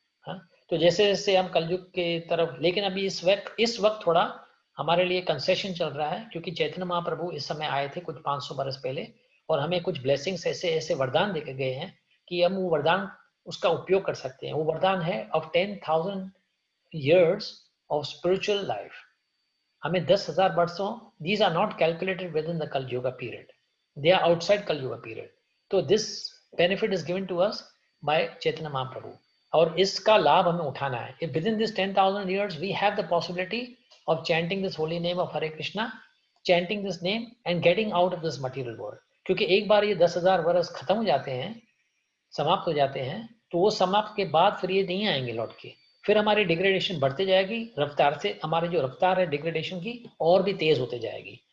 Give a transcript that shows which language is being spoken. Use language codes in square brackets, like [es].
[hi] हाँ, तो जैसे जैसे हम कलयुग के तरफ, लेकिन अभी इस वक्त थोड़ा हमारे लिए कंसेशन चल रहा है, क्योंकि चैतन्य महाप्रभु इस समय आए थे कुछ 500 बरस पहले, और हमें कुछ ब्लेसिंग्स ऐसे ऐसे वरदान देके गए हैं कि हम वो वरदान उसका उपयोग कर सकते हैं। वो वरदान है [en] Of 10,000 years of spiritual life. [hi] हमें 10,000 वर्षों, [en] these are not calculated within the Kal Yuga period, they are outside Kal Yuga period. [hi] तो [en] this benefit is given to us by Chaitanya Mahaprabhu, [hi] और इसका लाभ हमें उठाना है। [en] If within this 10,000 years we have the possibility of chanting this holy name of Hare Krishna, chanting this name and getting out of this material world, [hi] क्योंकि एक बार ये 10,000 वर्ष खत्म हो जाते हैं, समाप्त हो जाते हैं, तो वो समाप्त के बाद फिर ये नहीं आएंगे लौट के, फिर हमारी डिग्रेडेशन बढ़ते जाएगी रफ्तार से, हमारी जो रफ्तार है डिग्रेडेशन की और भी तेज होते जाएगी।